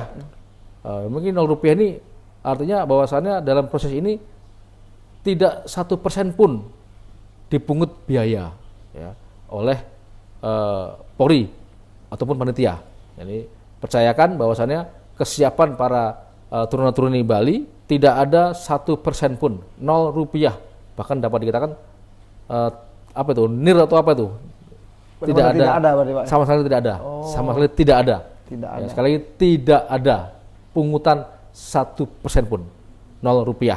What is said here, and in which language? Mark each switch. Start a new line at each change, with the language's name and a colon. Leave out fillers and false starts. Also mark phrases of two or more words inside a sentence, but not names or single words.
Indonesian: Mungkin 0 rupiah ini artinya bahwasannya dalam proses ini tidak 1% pun dipungut biaya ya, oleh Polri ataupun panitia. Jadi percayakan bahwasannya kesiapan para turuna-turuni Bali tidak ada 1% pun, 0 rupiah, bahkan dapat dikatakan apa itu, nir atau apa itu, tidak ada berarti, Pak, ya? sama sekali tidak ada, sama sekali tidak ada. Tidak Ya, ada. sekali lagi tidak ada pungutan 1% pun, 0 rupiah.